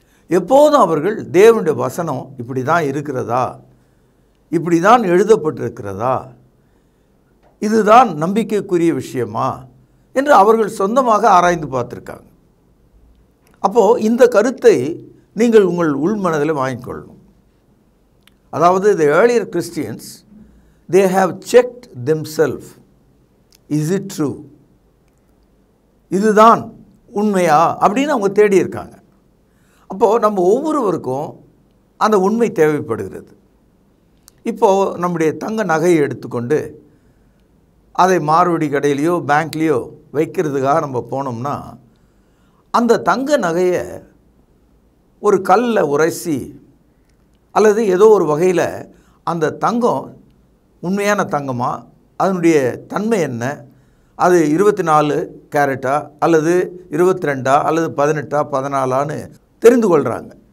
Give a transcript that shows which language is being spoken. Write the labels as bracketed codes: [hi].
[ta] எப்போதும் அவர்கள் தேவனுடைய வசனம் இப்படி தான் இருக்கிறதா, இப்படி தான் எழுதப்பட்டிருக்கிறதா, இதுதான் நம்பிக்கைக்குரிய விஷயமா என்று அவர்கள் சொந்தமாக ஆராய்ந்து பார்த்துருக்காங்க. அப்போது இந்த கருத்தை நீங்கள் உங்கள் உள்மனதில் வாங்கிக்கொள்ளணும். அதாவது [en] the earlier Christians, they have checked themselves. Is it true? [ta] இதுதான் உண்மையா அப்படின்னு அவங்க தேடி இருக்காங்க. அப்போது நம்ம ஒவ்வொருவருக்கும் அந்த உண்மை தேவைப்படுகிறது. இப்போது நம்முடைய தங்க நகையை எடுத்துக்கொண்டு அதை மாறுவடி கடையிலையோ பேங்க்லேயோ வைக்கிறதுக்காக நம்ம போனோம்னா அந்த தங்க நகையை ஒரு கல்லில் உரைசி அல்லது ஏதோ ஒரு வகையில் அந்த தங்கம் உண்மையான தங்கமா, அதனுடைய தன்மை என்ன, அது 24 கேரட்டா அல்லது 22 அல்லது 18 14 தெரிந்து கொள்கிறாங்க.